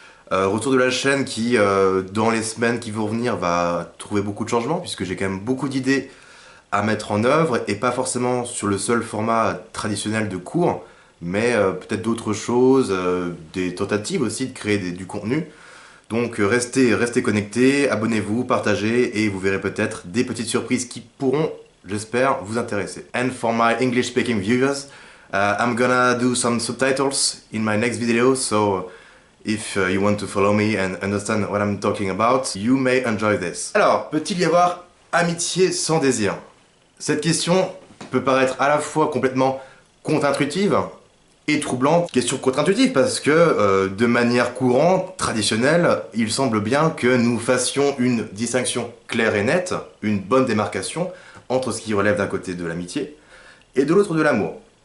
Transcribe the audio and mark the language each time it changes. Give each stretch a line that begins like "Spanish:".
French: Retour de la chaîne qui, dans les semaines qui vont venir, va trouver beaucoup de changements, puisque j'ai quand même beaucoup d'idées à mettre en œuvre, et pas forcément sur le seul format traditionnel de cours, mais peut-être d'autres choses, des tentatives aussi de créer du contenu. Donc restez connectés, abonnez-vous, partagez, et vous verrez peut-être des petites surprises qui pourront, j'espère, vous intéresser.
English: And for my English speaking viewers, I'm gonna do some subtitles in my next video, so if you want to follow me and understand what I'm talking about, you may enjoy this.
French: Alors, peut-il y avoir amitié sans désir? Cette question peut paraître à la fois complètement contre-intuitive et troublante. Question contre-intuitive parce que, de manière courante, traditionnelle, il semble bien que nous fassions une distinction claire et nette, une bonne démarcation entre ce qui relève d'un côté de l'amitié et de l'autre de l'amour.